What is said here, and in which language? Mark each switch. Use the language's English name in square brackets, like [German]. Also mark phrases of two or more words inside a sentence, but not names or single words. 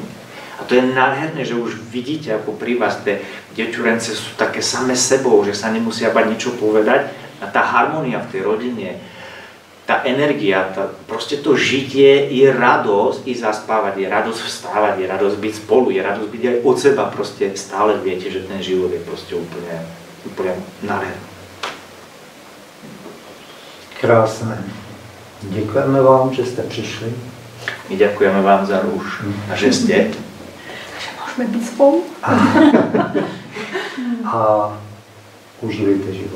[Slovak] A to je nádherné, že už vidíte, ako pri vás tie deťurence sú také same sebou, že sa nemusia bať niečo povedať. A tá harmónia v tej rodine, tá energia, proste to žitie je radosť i zaspávať, je radosť vstávať, je radosť byť spolu, je radosť byť aj od seba. Proste stále viete, že ten život je proste úplne nádherný. [Czech] Krásné. Děkujeme vám, že jste přišli. [Slovak] My ďakujeme vám za Rúž a že ste. [Czech] Můžeme být spolu. A užívejte život.